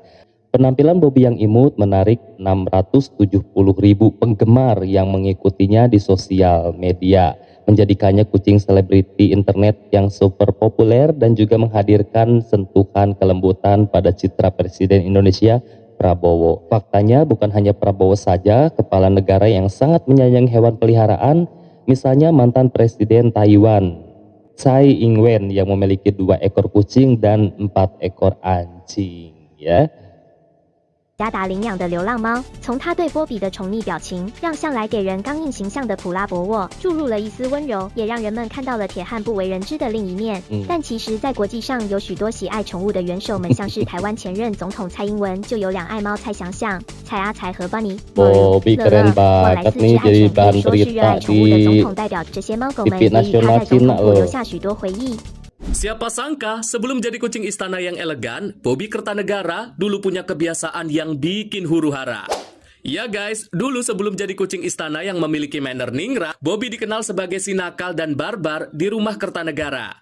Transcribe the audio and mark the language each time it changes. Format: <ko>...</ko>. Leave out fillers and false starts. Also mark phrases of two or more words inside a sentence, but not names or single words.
<id>Penampilan Bobby yang imut menarik 670.000 penggemar yang mengikutinya di sosial media, menjadikannya kucing selebriti internet yang super populer dan juga menghadirkan sentuhan kelembutan pada citra Presiden Indonesia Prabowo. Faktanya bukan hanya Prabowo saja, kepala negara yang sangat menyayangi hewan peliharaan, misalnya mantan Presiden Taiwan Tsai Ing-wen yang memiliki 2 ekor kucing dan 4 ekor anjing ya.</id> <zh>加达领养的流浪猫，从他对波比的宠溺表情，让向来给人刚硬形象的普拉博沃注入了一丝温柔，也让人们看到了铁汉不为人知的另一面。但其实，在国际上有许多喜爱宠物的元首们，像是台湾前任总统蔡英文，就有2爱猫蔡翔象、蔡阿才和 Bunny、</zh> <id>Bobby keren banget nih jadi bahan berita di TV nasional Cina loh. Siapa sangka sebelum jadi kucing istana yang elegan, Bobby Kertanegara dulu punya kebiasaan yang bikin huru-hara. Ya guys, dulu sebelum jadi kucing istana yang memiliki manner ningrat, Bobby dikenal sebagai si nakal dan barbar di rumah Kertanegara.</id>